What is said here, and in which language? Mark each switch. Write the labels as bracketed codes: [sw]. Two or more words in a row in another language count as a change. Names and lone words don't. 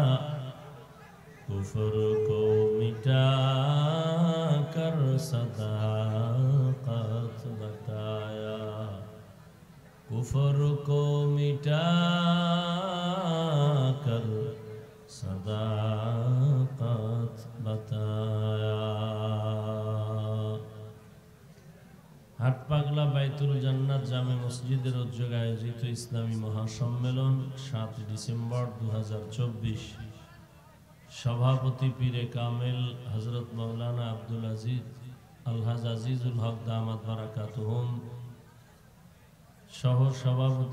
[ur] کفر کو مٹا کر صداقت بتایا. کفر کو مٹا کر صداقت بتایا. [bn] হাটপাগলা বাইতুল জান্নাত জামে মসজিদের উদ্যোগে আয়োজিত ইসলামী মহাসম্মেলন 7 ডিসেম্বর 2024. সভাপতি পীরে কামেল হযরত মাওলানা আব্দুল আজিজ আলহাজ আজিজুল হক দামাত বারাকাতুহুম, সহ সভাপতি